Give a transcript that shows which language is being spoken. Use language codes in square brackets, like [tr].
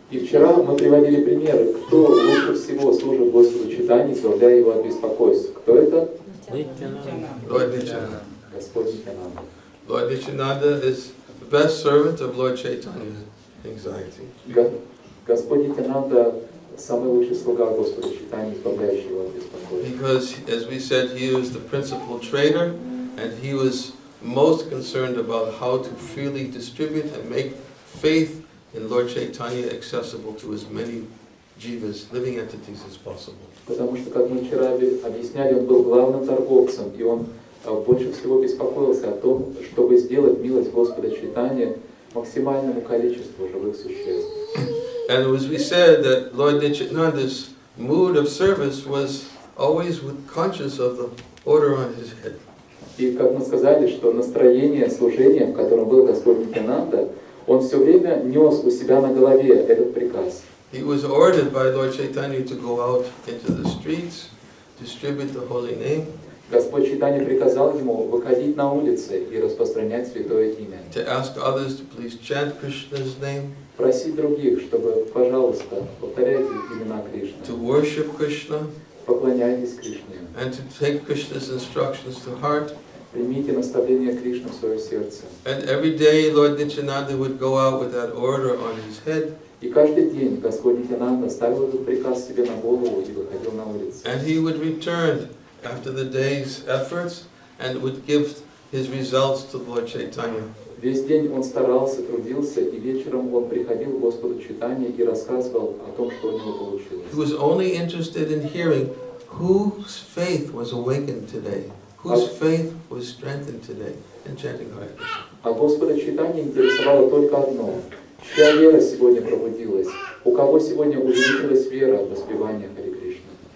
[ru] И вчера мы приводили примеры, кто лучше всего служит Господу Чайтанье, избавляя его от беспокойств. Кто это? [en] Lord Nityananda. [ru] Господь Нитянанда. [en] Lord Nityananda is the best servant of Lord Chaitanya's anxiety. [ru] Господь Нитянанда – самый лучший слуга Господа Чайтаньи, избавляющий его от беспокойства. [en] Because, as we said, he was the principal trader, and he was most concerned about how to freely distribute and make faith in Lord Chaitanya accessible to as many jivas, living entities, as possible. [ru] Потому что, как мы вчера объясняли, он был главным торговцем, и он больше всего беспокоился о том, чтобы сделать милость Господа Чайтаньи максимальному количеству живых существ. [en] And as we said, that Lord Nityananda's mood of service was always with conscious of the order on his head. [ru] И как мы сказали, что настроение служения, в котором был Господь Нитянанда, он все время нес у себя на голове этот приказ. [en] He was ordered by Lord Chaitanya to go out into the streets, distribute the holy name, [ru] Господь Чайтанья приказал ему выходить на улицы и распространять святое имя. [en] to ask others to please chant Krishna's name, [ru] Просить других, чтобы, пожалуйста, повторяйте имена Кришны, [en] to worship Krishna, [ru] поклоняйтесь Кришне, [en] and to take Krishna's instructions to heart. [ru] примите наставление Кришны в свое сердце. [en] And every day Lord Nityananda would go out with that order on his head, [ru] И каждый день Господь Нитянанда ставил этот приказ себе на голову и выходил на улицу. [en] and he would return after the day's efforts and would give his results to Lord Chaitanya. [ru] Весь день он старался, трудился, и вечером он приходил к Господу Чайтанье и рассказывал о том, что у него получилось. [en] He was only interested in hearing whose faith was awakened today, whose faith was strengthened today in chanting Hare Krishna. [ru] А Господа Чайтанье интересовало только одно: чья вера сегодня пробудилась, у кого сегодня увеличилась вера в воспевание Харе Кришны.